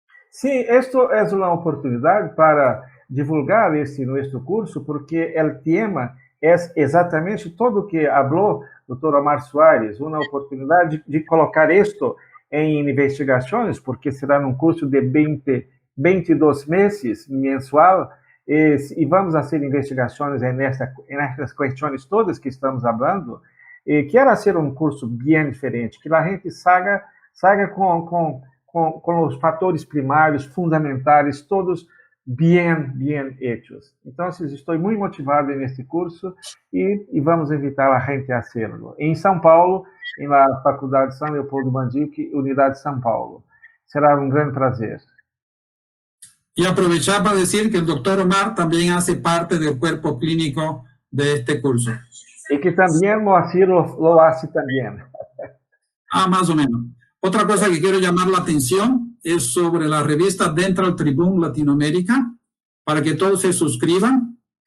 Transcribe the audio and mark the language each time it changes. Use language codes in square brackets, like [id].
[es] Sí, esto es una oportunidad para divulgar este nuestro curso, porque el tema es exactamente todo lo que habló el doctor Omar Soares, una oportunidad de colocar esto en investigaciones, porque será un curso de 22 meses mensual, y vamos a hacer investigaciones en estas cuestiones todas que estamos hablando. [pt] Quero hacer um curso bem diferente, que a gente saia com os fatores primários, fundamentais, todos bem hechos. Então, estou muito motivado neste curso e vamos invitar a gente a hacerlo. Em São Paulo, na Faculdade São Leopoldo Mandique, Unidade São Paulo. Será um grande prazer. [es] Y aprovechar para decir que el doctor Omar también hace parte del cuerpo clínico de este curso. Y que también Moacir lo hace también. Más o menos. Otra cosa que quiero llamar la atención es sobre la revista Dental Tribune Latinoamérica, para que todos se suscriban.